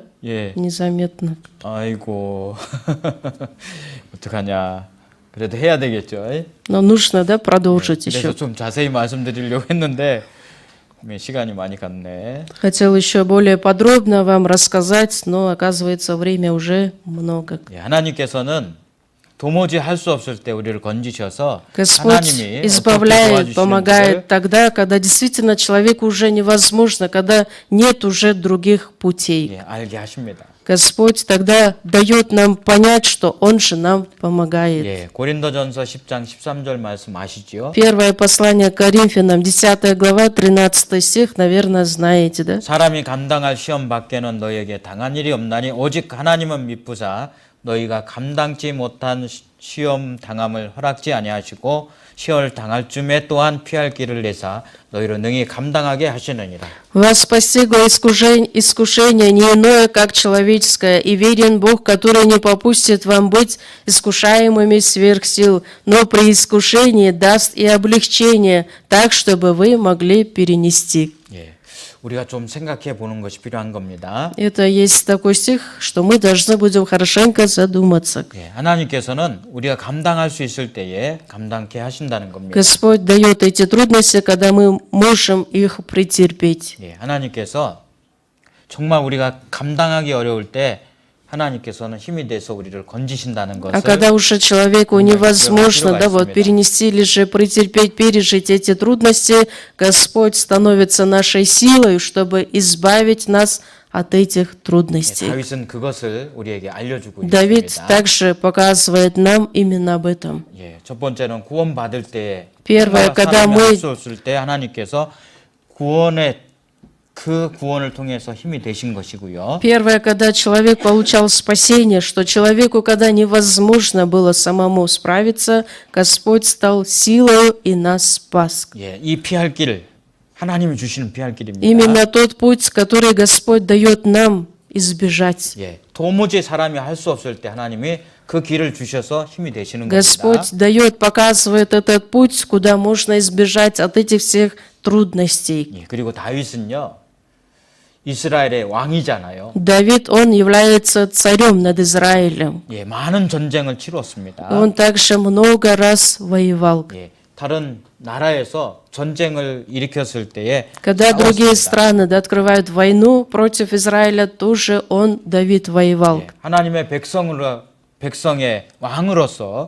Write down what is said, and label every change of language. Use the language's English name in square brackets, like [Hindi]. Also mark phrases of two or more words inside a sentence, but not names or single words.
[Korean] 예. [Russian] Незаметно. [Korean] 아이고. 어떡하냐. 그래도 해야 되겠죠. [Russian] Но нужно, да, продолжить [Korean] 그래서 [Russian] еще. [Korean] 좀 자세히 말씀드리려고 했는데 시간이 많이 갔네. [Russian] Хотел еще более подробно вам рассказать, но, оказывается, время уже много. [Korean] 예, 하나님께서는 도무지 할 수 없을 때 우리를 건지셔서 [Russian] Господь [Korean] 하나님이 어떻게 [Russian] избавляет, [Korean] 도와주시는지를 [Russian] помогает тогда, когда действительно человеку уже невозможно, когда нет уже других путей. [Korean] 예, 알게 하십니다. [Russian] Господь тогда дает нам понять, что Он же нам помогает. [Korean] 예, 고린도전서 10장 13절 말씀 아시죠? [Russian] Первое послание к Коринфянам, 10 глава, 13 стих, наверное, знаете, да? [Korean] 사람이 감당할 시험 밖에는 너희에게 당한 일이 없나니 오직 하나님은 미쁘사 너희가 감당치 못한 시험 당함을 허락지 아니하시고 시험 당할 쯤에 또한 피할 길을 내사 너희로 능히 감당하게 하시느니라. [Russian] Вас постигло искушение не иное, как человеческое, и верен Бог, который не попустит вам быть искушаемыми сверх сил, но при искушении даст и облегчение, так, чтобы вы могли перенести. [Korean] 예, 우리가 좀 생각해 보는 것이 필요한 겁니다. [Russian] Это есть такой стих, что мы должны будем хорошенько задуматься. [Korean] 예, 하나님께서는 우리가 감당할 수 있을 때에 감당케 하신다는 겁니다. [Russian] Господь дает эти трудности, когда мы можем их претерпеть. [Korean] 예, 하나님께서 정말 우리가 감당하기 어려울 때 하나님께서는 힘이 돼서 우리를 건지신다는 [Russian] А [Korean] 것을 [Russian] когда уже человеку невозможно, да, вот [Korean] 있습니다. [Russian] перенести или же претерпеть, пережить эти трудности, Господь становится нашей силой, чтобы избавить нас от этих [Korean] 예, [Russian] трудностей. [Korean] 다윗은 그것을 우리에게 알려주고 [Russian] Давид [Korean] 있습니다. [Russian] также показывает нам именно об этом. [Korean] 예, 첫 번째는 구원 받을 때, [Russian] Первое, когда мы [Korean] 할수 없을 때 하나님께서 그 구원을 통해서 힘이 되신 것이고요. [Russian] Первое, когда человек получал спасение, что человеку, когда невозможно было самому справиться, Господь стал силой и нас спас. [Korean] 예, 이 피할 길 하나님이 주시는 피할 길입니다. [Russian] Именно тот путь, который Господь дает нам избежать. [Korean] 예, 도무지 사람이 할 수 없을 때 하나님이 그 길을 주셔서 힘이 되시는 겁니다. [Russian] Господь дает, показывает этот путь, куда можно избежать от этих всех трудностей. [Korean] 예, 그리고 다윗은요, 이스라엘의 왕이잖아요. [Russian] Давид, он является царем над Израилем. [Korean] 예, 많은 전쟁을 치렀습니다. [Russian] Он также много раз воевал. [Korean] 예, 다른 나라에서 전쟁을 일으켰을 때에 [Russian] Когда другие [Korean] 싸웠습니다. [Russian] страны, да, открывают войну против Израиля, тоже он, Давид, воевал. [Korean] 예, 하나님의 백성의 왕으로서